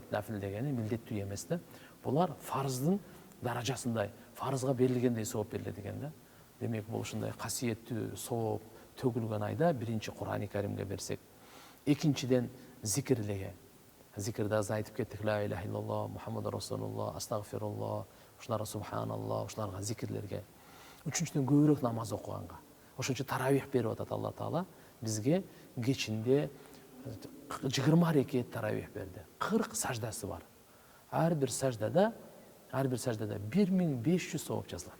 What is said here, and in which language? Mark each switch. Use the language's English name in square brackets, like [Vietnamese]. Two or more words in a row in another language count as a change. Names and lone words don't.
[Kyrgyz] Нафил дегени милдеттүү эмес да. Булар фарыздын даражасындай, фарызга берилгендей сооп берилет деген да. Демек бул ушундай касиеттүү сооп төгүлгөн айда биринчи Кур'ан-ы Каримге берсек, экинчиден зикирлеге. Зикирде аз айтып кеттик, [Arabic] لا إله إلا الله، محمد رسول الله, [Kyrgyz] астагфируллах, ушуларга субханаллах, ушуларга зикирлерге. Үчүнчүдөн көбүрөөк намаз окуганга. Ошон үчүн таравих берип атат Алла Таала бизге кечинде 20 рекет таравих берди. 40 саждасы бар. Ар бир саждада 1500 сооп жазылат.